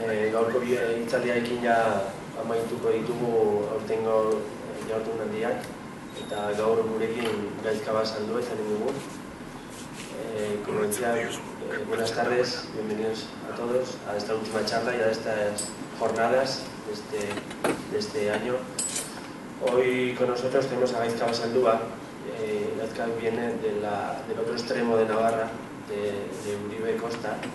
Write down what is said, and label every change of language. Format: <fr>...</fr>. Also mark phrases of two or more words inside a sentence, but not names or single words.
<eu>gaurko hitzaldiarekin ja amaituko ditugu aurtengo jardunaldiak eta gaur gurekin Gaizka Bat saldu izan dugu.</eu> <es>Como decía, buenas tardes, bienvenidos a todos a esta última charla y a estas jornadas de este año. Hoy con nosotros tenemos a Gaizka Bat Saldúa. Gaizka viene del otro extremo de Navarra, de Uribe Costa.</es>